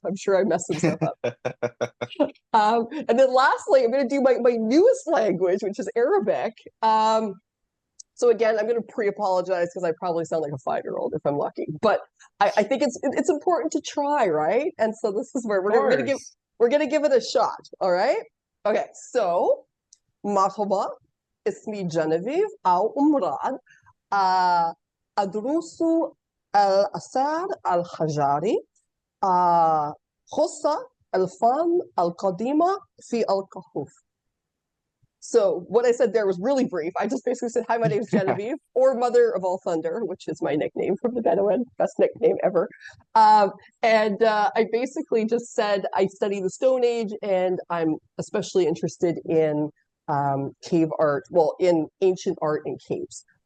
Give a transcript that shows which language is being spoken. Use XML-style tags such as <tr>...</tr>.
<en>I'm sure I messed some stuff up. And then lastly, I'm going to do my newest language, which is Arabic. So again, I'm going to pre-apologize because I probably sound like a 5-year-old if I'm lucky. But I think it's important to try, right? And so this is where we're going to give it a shot. All right. Okay.</en> <ar>So, مرحبا, اسمي جنيفيف أو مراد. أدرس الآثار الحجري، خاصة الفن القديمة في الكهوف.</ar> <en>So what I said there was really brief. I just basically said, hi, my name's Genevieve, or Mother of All Thunder, which is my nickname from the Bedouin, best nickname ever. I basically just said I study the Stone Age, and I'm especially interested in cave art, well, in ancient art in caves.</en>